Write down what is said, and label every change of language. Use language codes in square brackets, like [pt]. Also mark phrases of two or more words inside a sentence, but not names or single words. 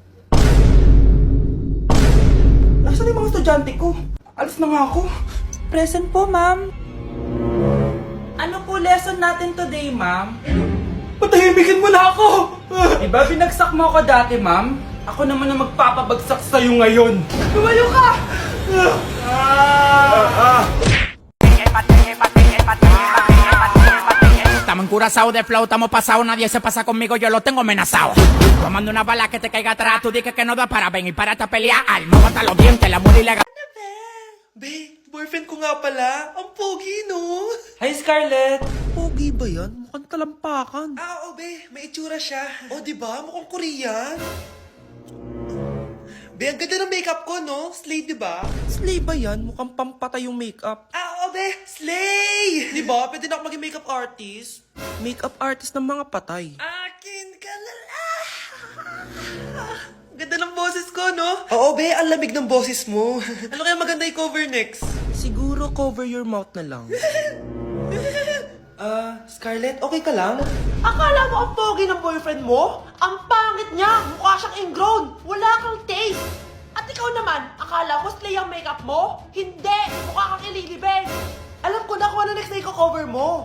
[tl] Nasaan yung mga estudyante ko? Alis na nga ako. Present po, ma'am. Ano po lesson natin today, ma'am? Patahimikin mo na ako! Diba binagsak mo ako dati, ma'am? Ako naman ang magpapabagsak sa'yo ngayon. Lumayo ka! [es] Estamos encurazao de flow, estamos pasados, nadie se pasa conmigo, yo lo tengo amenazado. Tomando una bala que te caiga atrás, tú dices que no da para venir para esta pelea, al no hasta los dientes, la amor ilegal. [tl] Be, boyfriend ko nga pala. Ang pogi, no? Hi, Scarlett! Pogi ba yan? Mukhang talampakan. Be, may itsura siya. Diba? Mukhang Korean. Be, ang ganda ng makeup ko, no? Slay, diba? Slay ba yan? Mukhang pampatay yung makeup. Be, slay! Diba? Pwede na ako maging [en] makeup artist. Makeup artist [tl] ng mga patay. Akin ka na lang. Ganda ng boses ko, no? Be, ang lamig ng boses mo. Ano kaya maganda i-cover next? Siguro [en] cover your mouth [tl] na lang. Scarlett, okay ka lang? Akala mo ang pogi ng boyfriend mo? Ang pangit niya! Mukha siyang ingrown! Wala kang taste! At ikaw naman, akala mo slay ang makeup mo? Hindi! Mukha kang ililibing! Alam ko na kung ano next na i-cover mo!